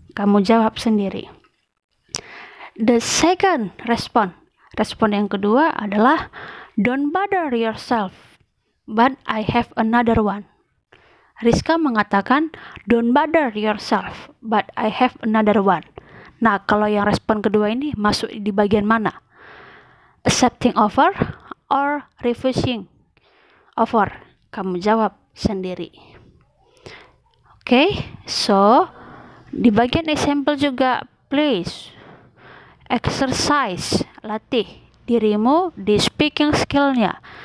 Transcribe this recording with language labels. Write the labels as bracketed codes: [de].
[id] Kamu jawab sendiri. [en] The second [id] respon yang kedua adalah [en] don't bother yourself, but I have another one. [id] Rizka mengatakan [en] don't bother yourself, but I have another one. [id] Nah, kalau yang respon kedua ini masuk di bagian mana? [en] Accepting offer or refusing offer? [id] Kamu jawab sendiri. Okay, so di bagian example juga, [en] please exercise, [id] latih dirimu di speaking skill-nya.